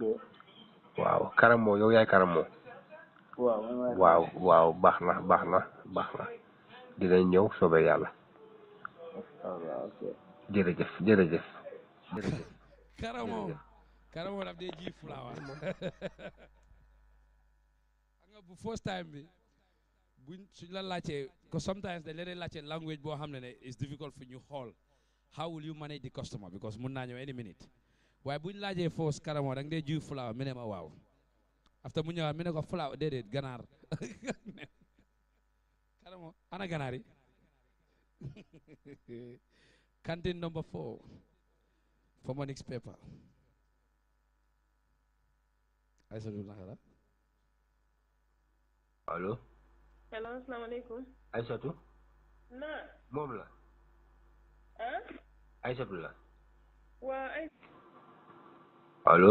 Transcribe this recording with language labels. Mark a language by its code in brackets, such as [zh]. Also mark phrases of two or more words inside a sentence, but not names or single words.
[wo] waaw karamo yow yaay karamo waaw baax na dinañ ñëw soobee yàlla jërëjëf jërëjëf. Karamo daf dee ji flower. Nga bu [en] first time [wo] bi buñ suñ la laajtee because sometimes dañ leen laajte language boo xam ne [en] is difficult for [wo] ñu xool [en] how will you manage the customer because [wo] mun naa ñëw [en] any minute [wo] waaye buñ laajee first Karamo da nga dee ji flower mi ne ma waaw after mu ñëwaat mi ne ko flower déedéet ganaar Karamo ana ganaar yi [en] canteen number 4 for Monix paper. [wo] Aïssatou naka la. allo. hello asalaamaaleykum. Aïssatou. naa. moom la. ah. Aïssatou la. waa ay. allo.